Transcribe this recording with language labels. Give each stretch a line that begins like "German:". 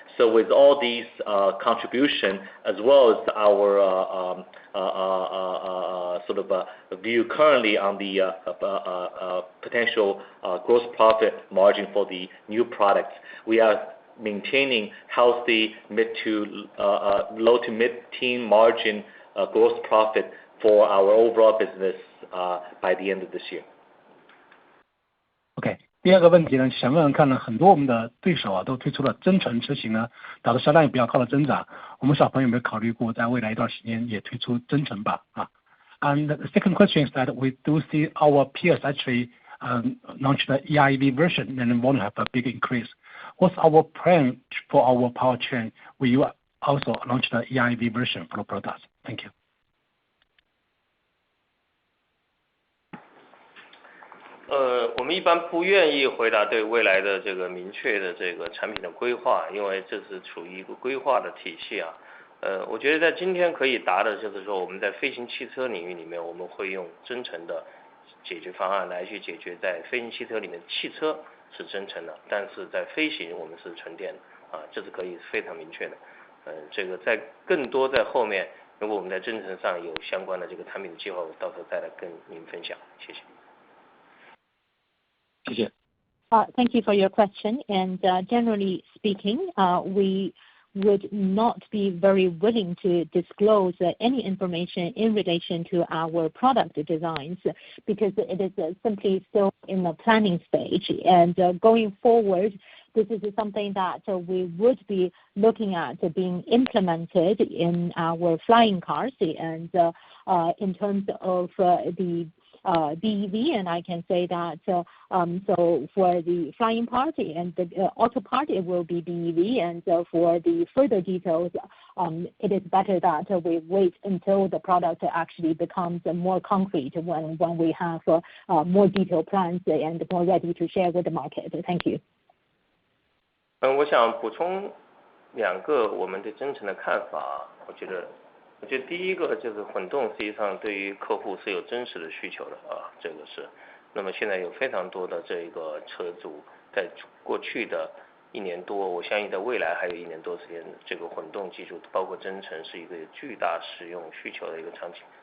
English: So with all these contribution as well as our sort of view currently on the potential gross profit margin for the new products, we are maintaining healthy low to mid-teen margin gross profit for our overall business by the end of this year.
Chinese: OK， 第二个问题呢，想问问看呢，很多我们的对手啊都推出了增程车型呢，导致销量也比较高的增长。我们小鹏有没有考虑过在未来一段时间也推出增程版啊
English: ？And the second question is that we do see our peers actually launch the EIV version and want to have a big increase. What's our plan for our powertrain? Will you also launch the EIV version for the products? Thank you.
Chinese: 我们一般不愿意回答对未来的这个明确的这个产品的规划，因为这是处于一个规划的体系啊。我觉得在今天可以答的就是说，我们在飞行汽车领域里面，我们会用增程的解决方案来去解决在飞行汽车里面汽车是增程的，但是在飞行我们是纯电的啊，这是可以非常明确的。这个在更多在后面，如果我们在增程上有相关的这个产品的计划，我到时候再来跟您分享。谢谢。
English: Thank you for your question. And generally speaking, we would not be very willing to disclose any information in relation to our product designs because it is simply still in the planning stage. And going forward, this is something that we would be looking at being implemented in our flying cars. And in terms of the BEV, and I can say that so for the flying part and the auto part, it will be BEV, and for the further details, it is better that we wait until the product actually becomes more concrete when we have more detailed plans and more ready to share with the market. Thank you.
Chinese: 我想补充2个我们对增程的看法。我觉得第一个就是混动实际上对于客户是有真实的需求的啊，这个是。那么现在有非常多的这个车主在过去的1年多，我相信在未来还有1年多时间，这个混动技术包括增程是一个巨大使用需求的一个场景。